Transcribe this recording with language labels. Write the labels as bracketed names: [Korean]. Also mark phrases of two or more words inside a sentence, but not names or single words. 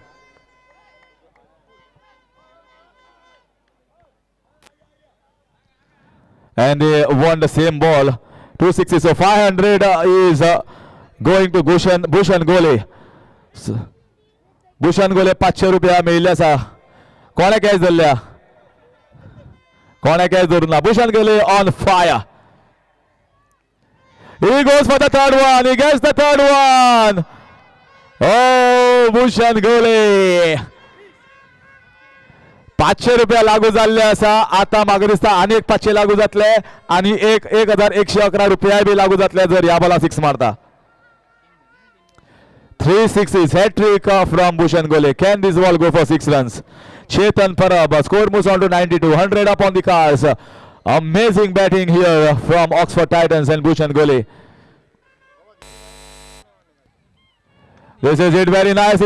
[English] And they won the same ball. 260. So 500 is going to Bhushan Gole. [Konkani] Bhushan Gole 500 रुपया मिळल्या सा. कोणे कॅच धरल्या? कोणे कॅच धरून Bhushan Gole [English] on fire. He goes for the third one. He gets the third one. Oh, Bhushan Gole. [Konkani] 500 रुपया लागू झाले असा. आता मागे दिसता अनेक 500 लागू जातले आणि 1111 रुपया बी लागू जातले जर या बॉला 6 मारता. [English] 3 sixes, hat trick from Bhushan Gole. Can this ball go for 6 runs? Chetan Parab, score moves on to 92. 100 up on the cards. Amazing batting here from Oxford Titans and Bhushan Gole. This is it very nicely.